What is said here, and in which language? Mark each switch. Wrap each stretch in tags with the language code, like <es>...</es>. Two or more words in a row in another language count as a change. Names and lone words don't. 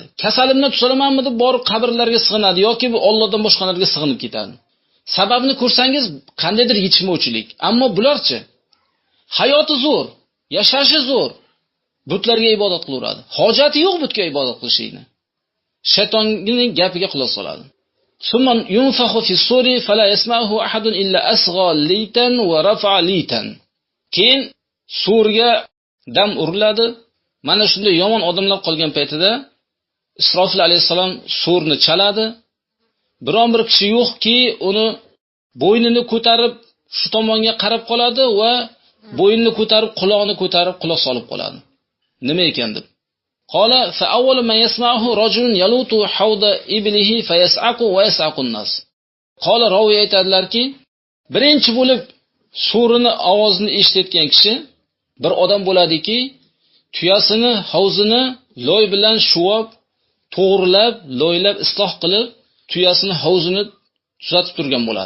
<uz>Kasalimni tuzalamanmi deb borib qabrlarga sig'inadi yoki bu Allohdan boshqalarga sig'inib ketadi. Sababini ko'rsangiz qandaydir yetishmovchilik. Ammo bularchi hayoti zo'r, yashashi zo'r. Butlarga ibodat qilaveradi. Hojati yo'q butga ibodat qilishingni. Shaytonning gapiga quloq soladi.</uz> <ar>ثم ينفخ في الصور فلا يسمعه أحد إلا أصغى ليتا ورفع ليتا.</ar> <uz>Keyin surga dam uriladi. Mana shunday yomon odamlar qolgan paytida Isrofil alayhisalom surni chaladi. Biron bir kishi yo'qki, uni bo'ynini ko'tarib shu tomonga qarab qoladi va bo'ynini ko'tarib, quloqni ko'tarib quloq solib qoladi. Nima ekan deb.</uz> <ar>قال فأول من يسمعه رجل يلوط حوض إبله فيصعق ويصعق الناس. قال راوي</ar> <uz>aytadilarki, birinchi bo'lib surini ovozini eshitgan kishi bir odam bo'ladiki, tuyasini, havzini loy bilan shuvab, to'g'rilab, loylab isloh qilib, tuyasini, havzini tuzatib turgan bo'ladi.</uz>